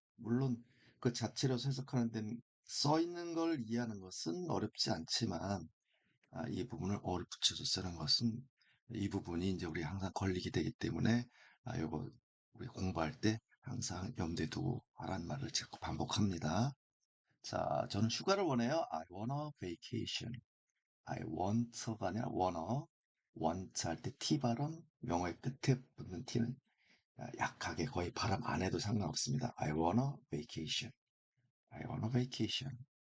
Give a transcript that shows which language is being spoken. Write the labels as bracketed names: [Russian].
[Korean] 물론 그 자체로 해석하는 데는 써 있는 걸 이해하는 것은 어렵지 않지만 이 부분을 어를 붙여서 쓰는 것은 이 부분이 이제 우리 항상 걸리게 되기 때문에 요거 우리 공부할 때 항상 염두에 두고 하라는 말을 자꾸 반복합니다. 자, 저는 휴가를 원해요. [English] I want a vacation. I want가 [Korean] 아니라 [English] wanna. [Korean] want 할 때 T 발음, 명어의 끝에 붙는 T는 약하게 거의 발음 안 해도 상관없습니다. [English] I want a vacation. I want a vacation.